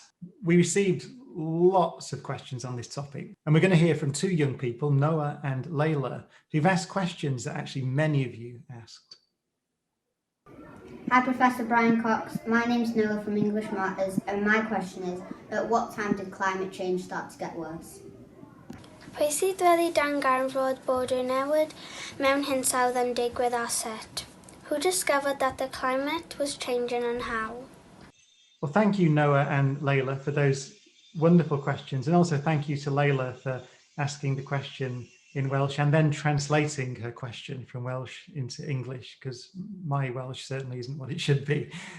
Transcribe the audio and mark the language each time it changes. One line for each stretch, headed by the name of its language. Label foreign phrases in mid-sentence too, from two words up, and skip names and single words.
English: We received lots of questions on this topic, and we're going to hear from 2 young people, Noah and Layla, who've asked questions that actually many of you asked. Hi, Professor Brian Cox. My name's Noah from English Matters, and my question is, at what time did climate change start to get worse?
Welsh: Pwy sydd wedi darganfod bod y newid mewn hinsawdd yn digwydd asset?
English: Who discovered that the climate was changing and how? Well, thank you, Noah and Layla, for those wonderful questions. And also thank you to Layla for asking the question in Welsh and then translating her question from Welsh into English, because my Welsh certainly isn't what it should be.